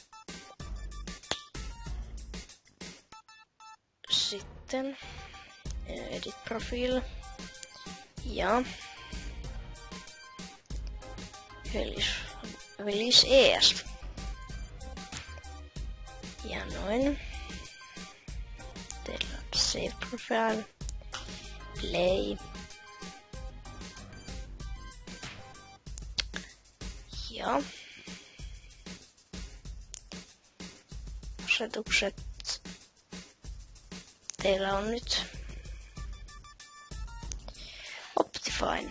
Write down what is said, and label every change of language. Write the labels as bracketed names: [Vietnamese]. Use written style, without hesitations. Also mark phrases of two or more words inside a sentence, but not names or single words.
[Finnish] Sitten [English] edit profile. [Finnish] Ja [English] release ES. [Finnish] Ja noin. Teillä on [English] save profile. play. [Finnish] Ja. Asetukset. Teillä on nyt Optifine.